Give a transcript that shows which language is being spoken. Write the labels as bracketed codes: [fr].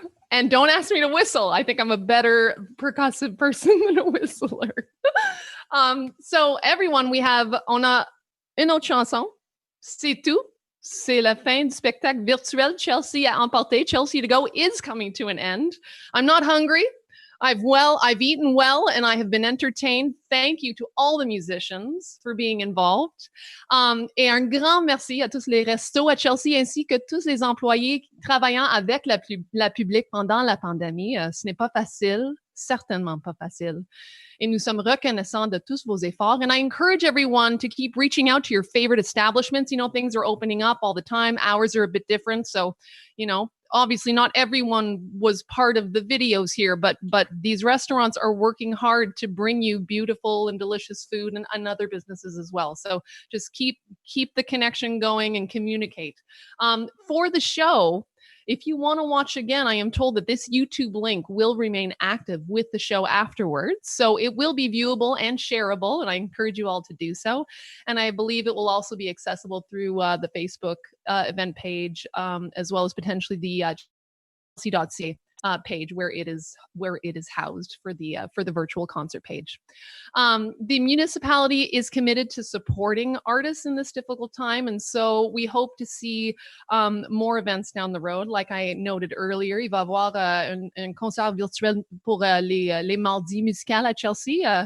[en] And don't ask me to whistle. I think I'm a better percussive person than a whistler. So everyone, [fr] on a une autre chanson. C'est tout. C'est la fin du spectacle virtuel Chelsea à emporter. [en] Chelsea to go is coming to an end. I'm not hungry. I've eaten well, and I have been entertained. Thank you to all the musicians for being involved. [fr] Et un grand merci à tous les restos à Chelsea ainsi que tous les employés travaillant avec la public pendant la pandémie. Ce n'est pas facile, certainement pas facile. Et nous sommes reconnaissants de tous vos efforts. [en] And I encourage everyone to keep reaching out to your favorite establishments. You know, things are opening up all the time. Hours are a bit different. So, you know, obviously not everyone was part of the videos here, but these restaurants are working hard to bring you beautiful and delicious food and other businesses as well. So just keep the connection going and communicate. For the show, if you want to watch again, I am told that this YouTube link will remain active with the show afterwards. So it will be viewable and shareable, and I encourage you all to do so. And I believe it will also be accessible through the Facebook event page, as well as potentially the Chelsea.ca page where it is housed for the virtual concert page. The municipality is committed to supporting artists in this difficult time, and so we hope to see more events down the road. Like I noted earlier, [fr] il va y avoir un concert virtuel pour les mardis musicaux à Chelsea.